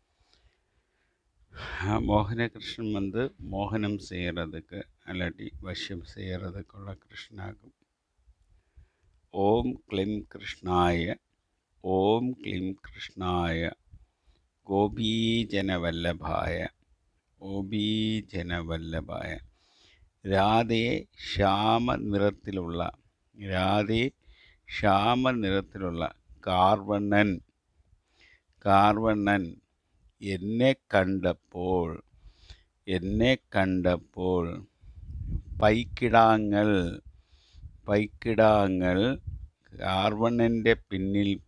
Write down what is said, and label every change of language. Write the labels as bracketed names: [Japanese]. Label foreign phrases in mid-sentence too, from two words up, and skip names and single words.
[Tamil] மோகன கிருஷ்ணன் மோகனம் செய்கிறதுக்கு அல்லாட்டி வசியம் செய்கிறதுக்குள்ள கிருஷ்ணாகும். [Sanskrit] ॐ क्लीं कृष्णाय ॐ क्लीं कृष्णाय गोपीजनवल्लभाय गोपीजनवल्लभाय. [Malayalam] രാധേ ശ്യാമ നിറത്തിലുള്ള കാർവണ്ണൻ എന്നെ കണ്ടപ്പോൾ പൈക്കിടാങ്ങൾ കാർവണ്ണൻ്റെ പിന്നിൽ